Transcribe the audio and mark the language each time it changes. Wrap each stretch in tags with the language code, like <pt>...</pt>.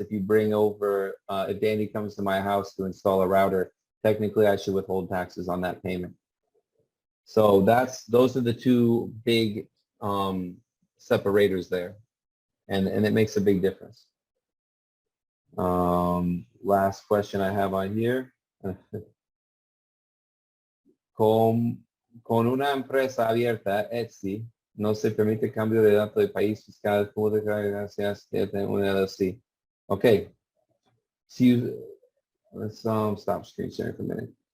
<en>If you bring over, if Danny comes to my house to install a router, technically I should withhold taxes on that payment. So those are the two big separators there, and it makes a big difference. Last question I have on here.</en> <es>Con una empresa abierta, Etsy, no se permite cambio de datos de país fiscal, como declarar gracias de una LLC.</es> <en>Okay. Let's stop screen sharing for a minute.</en>